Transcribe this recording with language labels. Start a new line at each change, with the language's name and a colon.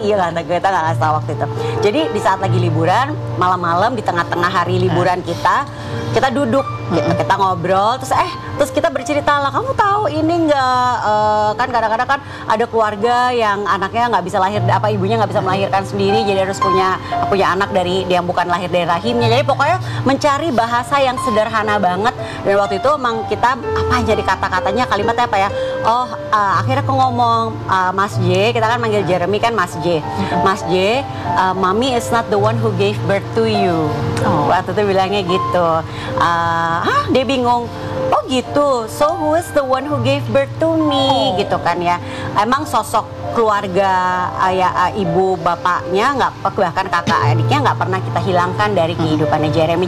Indonesian: Iya lah, kita nggak ngasih tahu waktu itu. Jadi di saat lagi liburan, malam-malam di tengah-tengah hari liburan kita duduk, kita ngobrol, terus kita bercerita lah, kamu tahu ini nggak, kan kadang-kadang kan ada keluarga yang anaknya nggak bisa lahir, ibunya nggak bisa melahirkan sendiri, jadi harus punya anak dari yang bukan lahir dari rahimnya. Jadi pokoknya mencari bahasa yang sederhana banget. Dan waktu itu emang kita jadi kata-katanya, kalimatnya apa ya? Akhirnya aku ngomong, Mas J, kita kan manggil Jeremy kan Mas J.
English: Mas J, Mommy is not the one who gave birth to you.
Indonesian: Waktu itu bilangnya gitu. Dia bingung. Oh gitu,
English: so who is the one who gave birth to me,
Indonesian: gitu kan ya. Emang sosok keluarga ayah, ibu, bapaknya bahkan kakak adiknya nggak pernah kita hilangkan dari kehidupannya Jeremy.